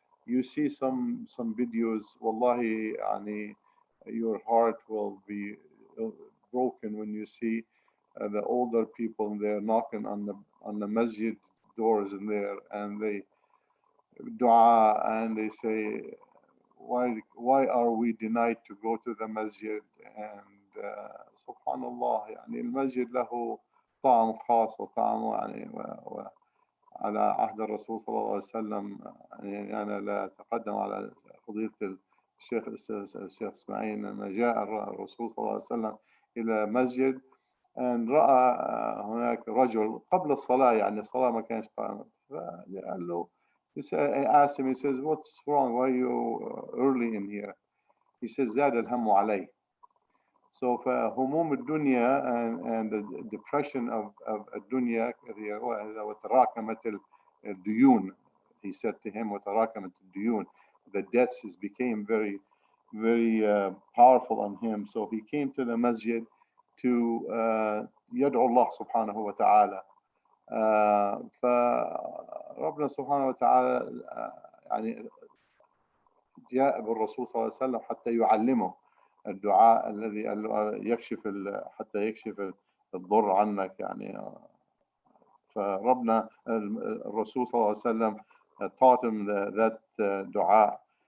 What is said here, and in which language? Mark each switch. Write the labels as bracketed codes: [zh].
[en] You see some videos, wallahi, yani, your heart will be broken when you see the older people there knocking on the masjid doors in there, and they dua, and they say, why are we denied to go to the masjid? [ar] And subhanallah, يعني المسجد له طعم خاص وطعمه يعني على عهد الرسول صلى الله عليه وسلم. يعني أنا لا أتقدم على فضيلة الشيخ إسماعيل لما جاء الرسول صلى الله عليه وسلم إلى مسجد أن رأى هناك رجل قبل الصلاة، يعني الصلاة ما كانش قائمة، فقال له he asked him, he says, what's wrong? [en] Why are you early in here? [ar] He says, زاد الهم علي. So فهموم الدنيا and the depression of الدنيا وتراكمت الديون. [en] He said to him, وتراكمت الديون. The debts became very, very powerful on him. So he came to the masjid to يدعو الله سبحانه وتعالى. [ar] فربنا سبحانه وتعالى يعني جاء بالرسول صلى الله عليه وسلم حتى يعلمه الدعاء الذي يكشف حتى يكشف الضر عنك يعني. فربنا الرسول صلى الله عليه وسلم taught him that دعاء.